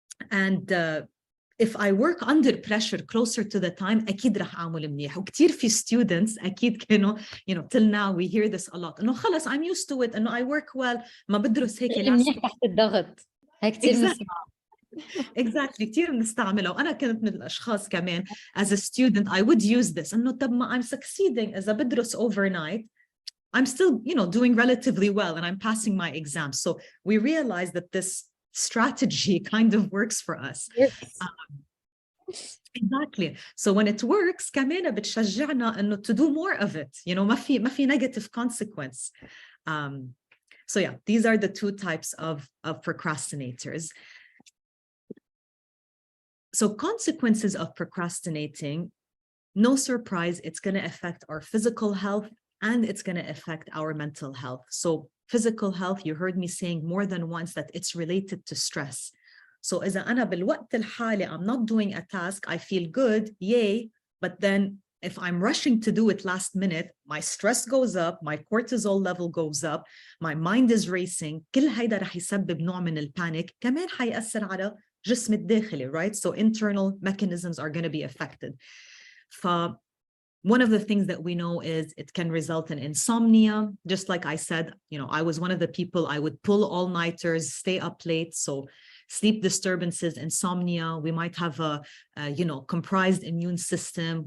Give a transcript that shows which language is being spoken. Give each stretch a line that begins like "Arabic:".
English: And if I work under pressure closer to the time,
Arabic: أكيد رح أعمل منيح. وكتير في
English: students
Arabic: أكيد كانوا,
English: till now we hear this a lot.
Arabic: إنه خلص
English: I'm used to it. إنه I work well.
Arabic: ما بدرس هيك منيح تحت الضغط. هاي كتير نسمع.
English: Exactly.
Arabic: كتير بنستعملها. وأنا كنت من الأشخاص كمان
English: as a student I would use this.
Arabic: إنه طب ما
English: I'm succeeding
Arabic: إذا بدرس
English: overnight. I'm still, doing relatively well and I'm passing my exams. So we realize that this strategy kind of works for us. Yes. Exactly. So when it works,
Arabic: كمان بتشجعنا إنه
English: to do more of it.
Arabic: ما في
English: negative consequence. So yeah, these are the two types of procrastinators. So consequences of procrastinating, no surprise, it's going to affect our physical health and it's going to affect our mental health. So physical health, you heard me saying more than once that it's related to stress. So
Arabic: إذا أنا بالوقت الحالي
English: I'm not doing a task, I feel good, yay, but then if I'm rushing to do it last minute, my stress goes up, my cortisol level goes up, my mind is racing.
Arabic: كل هيدا رح يسبب نوع من البانيك. كمان حيأثر على جسم الداخلي,
English: right? So internal mechanisms are going to be affected. One of the things that we know is it can result in insomnia. Just like I said, I was one of the people, I would pull all-nighters, stay up late. So sleep disturbances, insomnia, we might have a comprised immune system.